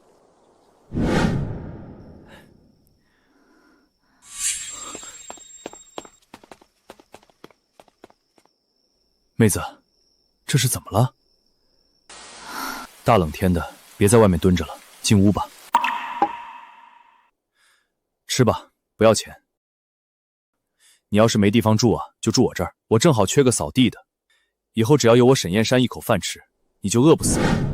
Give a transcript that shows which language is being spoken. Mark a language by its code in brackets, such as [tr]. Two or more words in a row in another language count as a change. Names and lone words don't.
[zh] 妹子，這是怎麼了？大冷天的，別在外面蹲着了，進屋吧。吃吧，不要錢。你要是沒地方住啊，就住我這兒，我正好缺個掃地的。以後只要有我沈燕山一口飯吃，你就餓不死。